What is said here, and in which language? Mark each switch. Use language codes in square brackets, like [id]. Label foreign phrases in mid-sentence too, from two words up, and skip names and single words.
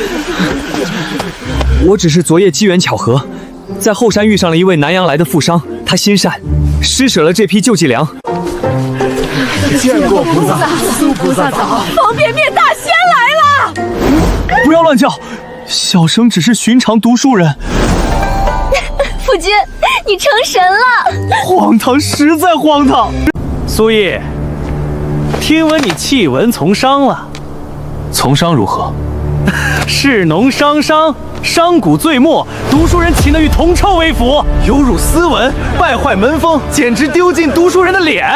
[zh] 我只是昨夜机缘巧合，在后山遇上了一位南阳来的富商，他心善，施舍了这批救济粮。见过菩萨，苏菩萨早！方便面大仙来了！不要乱叫，小生只是寻常读书人。夫君，你成神了！荒唐，實在荒唐。蘇毅，聽聞你棄文從商了，從商如何？士農商商，商賈最末，讀書人豈能與銅臭為伍？有辱斯文，敗壞門風，簡直丟盡讀書人的臉。